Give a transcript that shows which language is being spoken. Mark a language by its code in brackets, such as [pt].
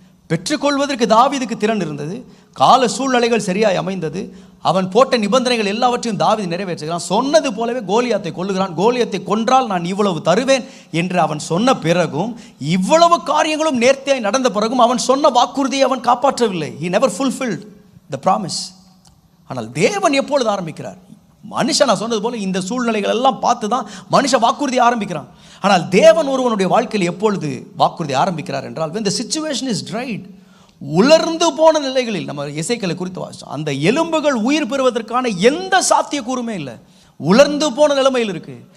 [ta] பெற்றுக்கொள்வதற்கு தாவீதுக்கு திறன் இருந்தது. கால சூழ்நிலைகள் சரியாய் அமைந்தது. அவன் போட்ட நிபந்தனைகள் எல்லாவற்றையும் தாவீது நிறைவேற்றுகிறான். சொன்னது போலவே கோலியாத்தை கொல்லுகிறான். கோலியாத்தை கொன்றால் நான் இவ்வளவு தருவேன் என்று அவன் சொன்ன பிறகும், இவ்வளவு காரியங்களும் நேர்த்தியாய் நடந்த பிறகும் அவன் சொன்ன வாக்குறுதியை அவன் காப்பாற்றவில்லை. [en] he never fulfilled the promise. [ta] ஆனால் தேவன் எப்பொழுது ஆரம்பிக்கிறார்? மனுஷன், நான் சொன்னது போல இந்த சூழ்நிலைகள் எல்லாம் பார்த்து தான் மனுஷன் வாக்குறுதி ஆரம்பிக்கிறான். ஆனால் தேவன் ஒருவனுடைய வாழ்க்கையில் எப்பொழுது வாக்குறுதி ஆரம்பிக்கிறார் என்றால், [en] when the situation is dried, [ta] உலர்ந்து போன நிலைகளில், நம்ம எசேக்கியேலை குறித்து வாசிச்சோம், அந்த எலும்புகள் உயிர் பெறுவதற்கான எந்த சாத்தியக்கூறுமே இல்லை, உலர்ந்து போன நிலைமையில் இருக்கு.